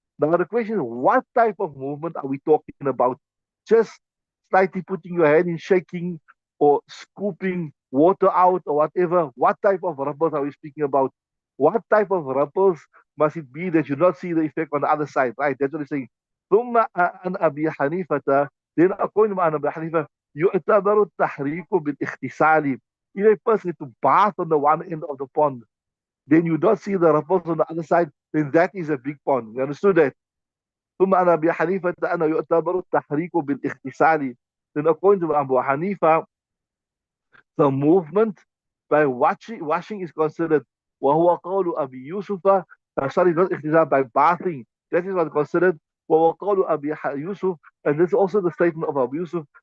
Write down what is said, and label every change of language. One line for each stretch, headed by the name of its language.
English: Now the question is, what type of movement are we talking about? Just slightly putting your hand in shaking or scooping water out or whatever. What type of ripples are we speaking about? What type of ripples must it be that you not see the effect on the other side, right? That's what he's saying.
Arabic: ثم عن أبي حنيفة,
English: then according to Abu Hanifa,
Arabic: يعتبر التحريك بالاغتسال.
English: If a person is to bath on the one end of the pond, then you don't see the ripples on the other side, then that is a big pond. You understood that?
Arabic: ثم عن أبي حنيفة أنه يعتبر التحريك بالاغتسال.
English: Then according to Abu Hanifa, the movement by washing is considered
Arabic: وهو قول أبي يوسف,
English: sorry, not
Arabic: اغتسال,
English: by bathing. That is what considered
Arabic: وهو قول أبي يوسف,
English: and this is also the statement of Abu Yusuf.